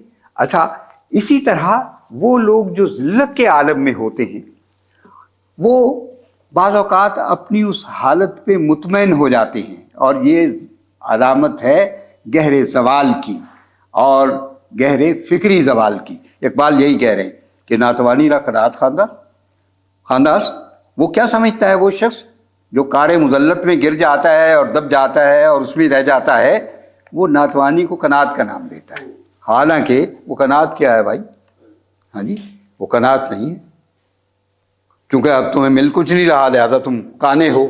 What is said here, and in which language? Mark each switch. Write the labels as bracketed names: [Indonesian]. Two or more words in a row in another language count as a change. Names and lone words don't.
[Urdu] اچھا اسی طرح وہ لوگ جو ذلت کے عالم میں ہوتے ہیں وہ بعض اوقات اپنی اس حالت پہ مطمئن ہو جاتے ہیں، اور یہ علامت ہے گہرے زوال کی. اور گہرے فکری زوال کی۔ اقبال یہی کہہ رہے ہیں کہ [Persian] ناتوانی را قناعت خانداس، [Urdu] وہ کیا سمجھتا ہے وہ شخص جو کار مذلت میں گر جاتا ہے اور دب جاتا ہے اور اس میں رہ جاتا ہے، وہ ناتوانی کو قناعت کا نام دیتا ہے، حالانکہ وہ قناعت کیا ہے بھائی؟ ہاں جی، وہ قناعت نہیں ہے، کیونکہ اب تمہیں مل کچھ نہیں رہا لہٰذا تم کانے ہو۔